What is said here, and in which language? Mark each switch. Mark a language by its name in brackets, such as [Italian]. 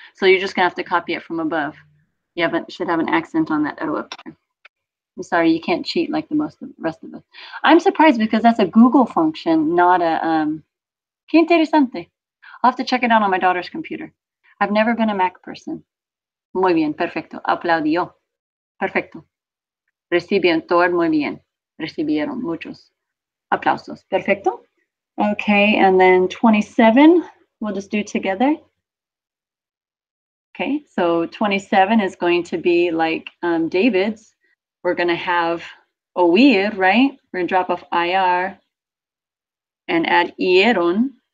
[English] So you're just gonna have to copy it from above. You should have an accent on that O up there. I'm sorry, you can't cheat like the rest of us. I'm surprised because that's a Google function, not a qué interesante. I'll have to check it out on my daughter's computer. I've never been a Mac person. [Spanish] Muy bien, perfecto. Aplaudió. Perfecto. Recibieron todo muy bien. Recibieron muchos aplausos. Perfecto. [English] Okay, and then 27, we'll just do together. Okay, so 27 is going to be like David's. We're going to have oír, right? We're going to drop off IR and add ieron.